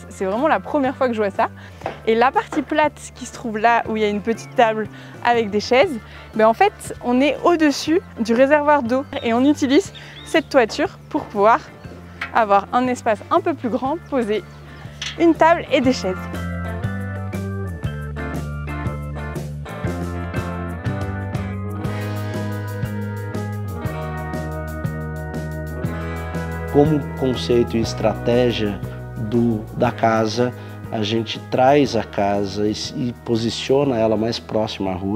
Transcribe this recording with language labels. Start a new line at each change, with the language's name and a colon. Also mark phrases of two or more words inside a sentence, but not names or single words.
French: C'est vraiment la première fois que je vois ça. Et la partie plate qui se trouve là où il y a une petite table avec des chaises, en fait on est au-dessus du réservoir d'eau et on utilise cette toiture pour pouvoir avoir un espace un peu plus grand, poser une table et des chaises.
Portuguese: Como conceito e estratégia da casa, a gente traz a casa e posiciona ela mais próxima à rua.